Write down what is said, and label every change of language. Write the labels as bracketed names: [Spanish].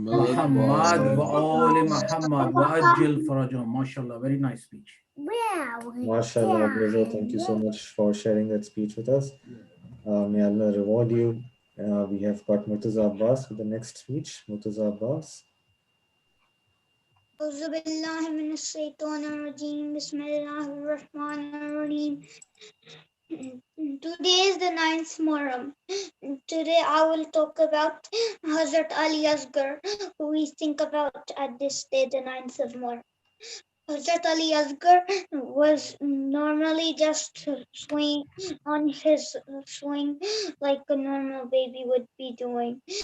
[Arabic] محمد وآل محمد وأجل فرجهم. [English] MashaAllah, very nice speech. MashaAllah, Abdul, thank you so much for sharing that speech with us. May Allah reward you. We have got Murtaza Abbas with the next speech. Murtaza Abbas. [Arabic] أعوذ بالله من الشيطان الرجيم بسم الله الرحمن الرحيم. [English] Today is the 9th Muharram. Today I will talk about Hazrat Ali Asghar, who we think about at this day, the 9th of Muharram. Hazrat Ali Asghar was normally just swing on his swing like a normal baby would be doing.